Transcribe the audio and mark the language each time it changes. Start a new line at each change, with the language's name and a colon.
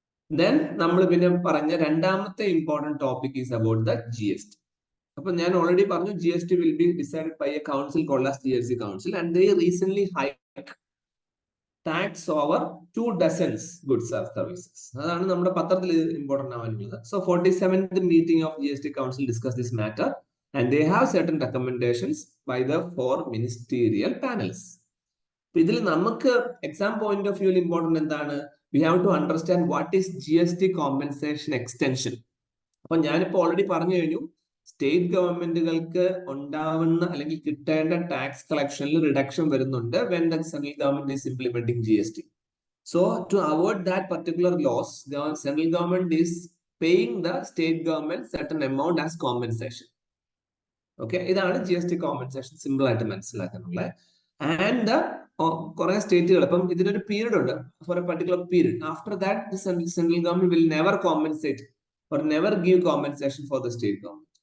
English: then
Malayalam: നമ്മൾ പിന്നെ പറഞ്ഞ രണ്ടാമത്തെ
English: Important topic is about the GST.
Malayalam: അപ്പൊ ഞാൻ ഓൾറെഡി പറഞ്ഞു,
English: GST will be decided by a council called as GST council, and they recent hike tax over 2 dozen goods and services.
Malayalam: അതാണ് നമ്മുടെ പത്രത്തിൽ important ആവാനുള്ളത്.
English: So 47th meeting of GST council discuss this matter and they have certain recommendations by the 4 ministerial panels.
Malayalam: ഇതിൽ നമുക്ക് exam point of വ്യൂവിൽ important എന്താണ്?
English: We have to understand what is GST compensation extension.
Malayalam: അപ്പൊ ഞാനിപ്പോ already പറഞ്ഞു കഴിഞ്ഞു, state ഗവൺമെന്റുകൾക്ക് ഉണ്ടാവുന്ന അല്ലെങ്കിൽ കിട്ടേണ്ട ടാക്സ് കളക്ഷനിൽ റിഡക്ഷൻ വരുന്നുണ്ട്
English: when the central government is implementing GST. So to avoid that particular loss, the central government is paying the state government certain amount as compensation.
Malayalam: Okay, ഇതാണ് GST കോമ്പൻസേഷൻ, സിമ്പിൾ ആയിട്ട് മനസ്സിലാക്കാനുള്ളത്. And കുറെ സ്റ്റേറ്റുകൾ, ഇപ്പം ഇതിനൊരു period ഉണ്ട്,
English: For a particular period. After that central government will never compensate or never give compensation for the state government.